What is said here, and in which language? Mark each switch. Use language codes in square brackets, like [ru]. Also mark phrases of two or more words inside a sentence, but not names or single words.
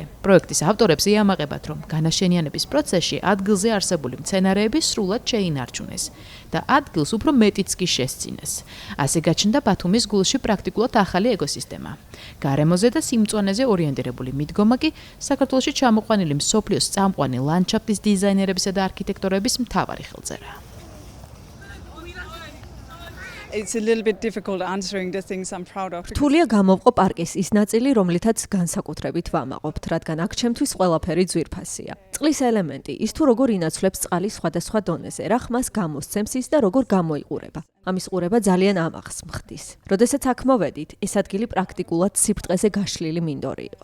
[ka] პროექტის ავტორებს იამაყებათ, რომ განაშენიანების პროცესში ადგილზე არსებული მცენარეები სრულად შეინარჩუნეს და ადგილს უფრო მეტიც კი შესწინეს. ასე გაჩნდა ბათუმის გულში პრაქტიკულად ახალი ეკოსისტემა. გარემოზე და სიმწვანეზე ორიენტირებული მიდგომა კი საქართველოში ჩამოყვანილი მსოფლიოს წამყვანი ლანდშაფტის დიზაინერებისა და არქიტექტორების მთავარი ხელწერაა. [en] It's a little bit difficult answering the things I'm proud of. [ka] რთულია გამოვყო პარკის ის ნაწილი, რომლითაც განსაკუთრებით ვამაყობთ, რადგან აქ ჩემთვის ყველაფერი ძვირფასია. წყლის ელემენტი, ის თუ როგორ ინაცვლებს წყალი სხვადასხვა დონეზე, რა ხმას გამოსცემს ის და როგორ გამოიყურება. ამის ყურება ძალიან ამახს მხდის. როდესაც აქ მოვედით, ეს ადგილი პრაქტიკულად სიბრტყეზე გაშლილი მინდორი იყო.